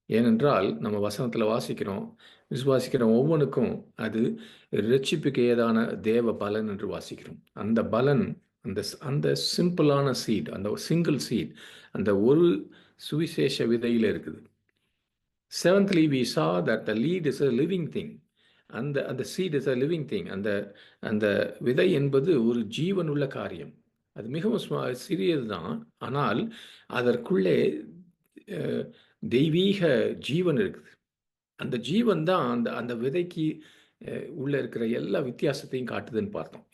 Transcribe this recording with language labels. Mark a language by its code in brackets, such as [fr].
[ta] ஏனென்றால் நம்ம வசனத்தில் வாசிக்கிறோம், விசுவாசிக்கிற ஒவ்வொன்றுக்கும் அது இரட்சிப்புக்கு ஏதான தேவ பலன் என்று வாசிக்கிறோம். அந்த பலன் அந்த அந்த சிம்பிளான சீட், அந்த சிங்கிள் சீட், அந்த ஒரு சுவிசேஷ விதையில் இருக்குது. [en] Seventhly, we saw that the lead is a living thing. அந்த seed is a living thing. [ta] அந்த அந்த விதை என்பது ஒரு ஜீவனுள்ள காரியம். அது மிகவும் சிறியது தான். ஆனால் அதற்குள்ளே தெய்வீக ஜீவன் இருக்குது. அந்த ஜீவன் தான் அந்த அந்த விதைக்கு உள்ளே இருக்கிற எல்லா வித்தியாசத்தையும் காட்டுதுன்னு பார்த்தோம்.